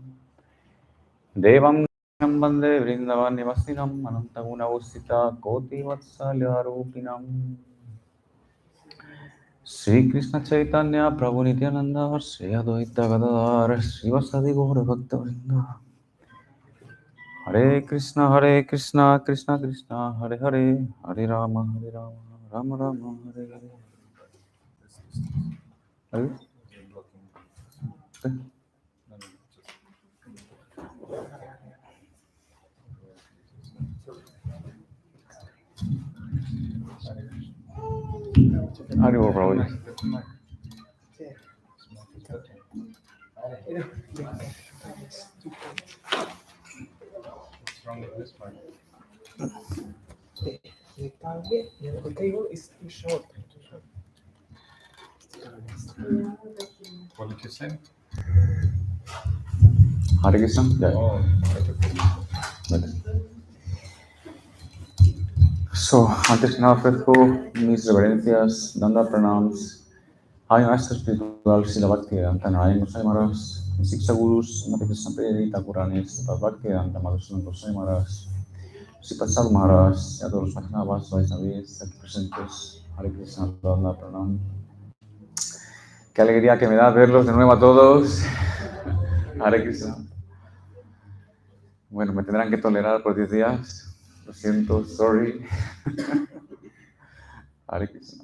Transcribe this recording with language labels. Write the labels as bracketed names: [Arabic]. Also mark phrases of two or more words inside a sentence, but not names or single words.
[Sanskrit] Devam Bande Vrindavan Nivasinam Anantaguna Usita Koti Vatsalya Rupinam Sri Krishna Chaitanya Prabhu Nityananda Sri Advaita Gadadhar Srivasadi Gaura Bhakta Vrinda Hare Krishna Krishna Krishna Hare Hare Hare Rama Rama Rama Hare Hare. [Spanish] ¿Ahí? ¿Sí? [Sanskrit] Haribo Prabhu. [English] What's wrong with this part? The table is too short. What did you say? [Sanskrit] Hare Krishna. Yeah. Oh, [English] So, [Spanish] antes que nada ofrezco mis reverencias, dando pranams a mi maestro espiritual Srila Bhaktivedanta Narayana Maharaj, mis Siksha Gurus, Mati Krishna Predi, Thakuranis, Bhaktivedanta Madhusudana Goswami Maharaj, Sripad Sadhu Maharaj, y a todos los Vaishnavas, Vaishnavis aquí presentes. [Sanskrit] Hare Krishna, [Spanish] dando pranam. Qué alegría que me da verlos de nuevo a todos. [Sanskrit] Hare Krishna. [Spanish] Bueno, me tendrán que tolerar por 10 días. Lo siento, sorry. [Sanskrit] Hare Krishna.